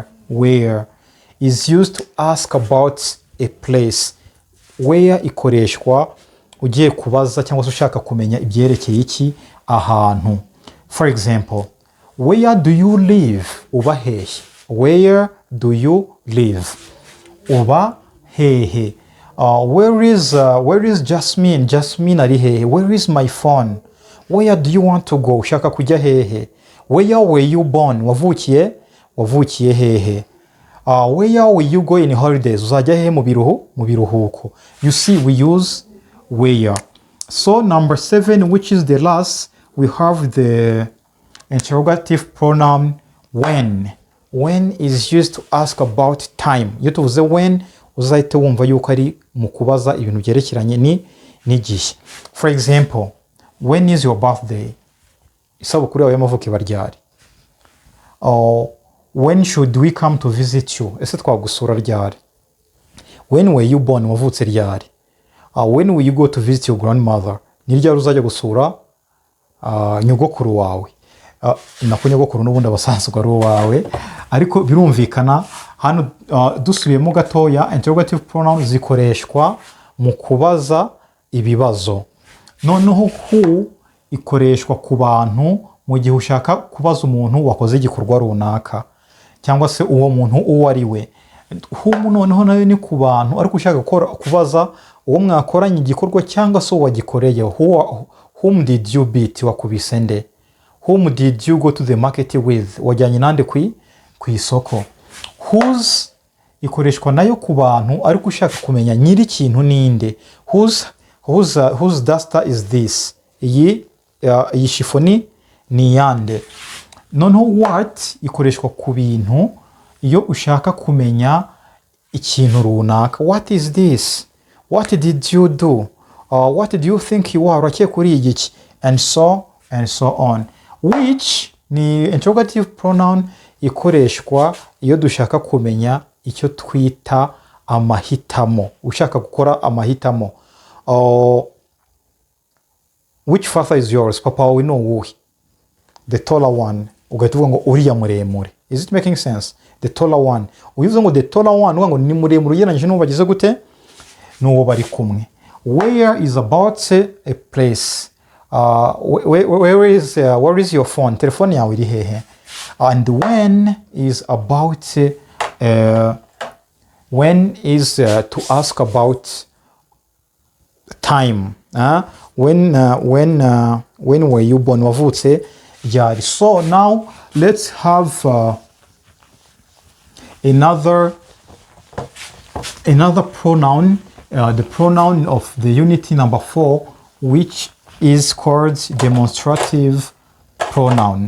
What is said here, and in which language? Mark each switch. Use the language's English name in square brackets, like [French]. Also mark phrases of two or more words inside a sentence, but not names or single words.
[English] Where is used to ask about a place. [Kinyarwanda] Where ikoreshwa ugiye kubaza cyangwa se ushaka kumenya ibyerekeye iki ahantu. [English] For example, where do you live? [Kinyarwanda] Uba hehe? [English] Where do you live? [Kinyarwanda] Uba hehe? [English] Where is Jasmine? [Kinyarwanda] Jasmine ari hehe? [English] Where is my phone? Where do you want to go? [Kinyarwanda] Ushaka kujya hehe? [English] Where were you born? [Kinyarwanda] Wavukiye hehe? [English] Where will you go in holidays? [Kinyarwanda] Uzajya hehe mu biruhuko? [English] You see, we use where. So number 7, which is the last, we have the interrogative pronoun when. When is used to ask about time. [Kinyarwanda] Iyo tuvuze when, uzahita wumva yuko ari mu kubaza ibintu byerekeranye n'igihe. [English] For example, when is your birthday? [Kinyarwanda] Isabukuru yawe y'amavuko iba ryari? [English] When should we come to visit you? [Kinyarwanda] Ese twagusura ryari? [English] When were you born? [Kinyarwanda] Wavutse ryari? [English] When will you go to visit your grandmother? [Kinyarwanda] Ni ryari uzajya gusura nyogokuru wawe? Nako nyogokuru n'ubundi abasanzwe ari uwawe, ariko birumvikana hano dusubiyemo gatoya, [English] interrogative pronouns [Kinyarwanda] zikoreshwa mu kubaza ibibazo. Noneho who ikoreshwa ku bantu mu gihe ushaka kubaza umuntu wakoze igikorwa runaka cyangwa se uwo muntu uwo ari we. Who noneho nayo ni ku bantu ariko ushaka kubaza uwo mwakoranye igikorwa cyangwa se wagikoreye. [English] Whom did you beat? [Kinyarwanda] Wakubise nde? [English] Whom did you go to the market with? [Kinyarwanda] Wajyanye nande ku isoko? Whose ikoreshwa nayo ku bantu ariko ushaka kumenya nyiri ikintu ninde. [English] Whose duster is this? [Kinyarwanda] Iyi shifoni ni yande. Noneho what ikoreshwa ku bintu iyo ushaka kumenya ikintu runaka. [English] What is this? What did you do? What do you think you are? [Kinyarwanda] Urakeye kuri iki? [English] And so on. Which [Kinyarwanda] ni [English] interrogative pronoun [Kinyarwanda] ikoreshwa iyo dushaka kumenya icyo twita amahitamo. Ushaka gukora amahitamo. [English] Which father is yours? [Kinyarwanda] Papa wawe ni uwuhe? [English] The taller one. [Kinyarwanda] Ugahita uvuga ngo uriya muremure. [English] Is it making sense? The taller one. [Kinyarwanda] Uyivuze ngo [English] the taller one, [Kinyarwanda] uvuga ngo ni muremure ugereranyije n'uwo bagize gute? N'uwo bari kumwe. [English] Where is about a place. Where is your phone? [Kinyarwanda] Telefone yawe iri hehe? [English] And when is about when is to ask about time. When were you born? [Kinyarwanda] Wavutse ryari? [English] So now let's have another pronoun, the pronoun of the unity number 4, which is called demonstrative pronoun.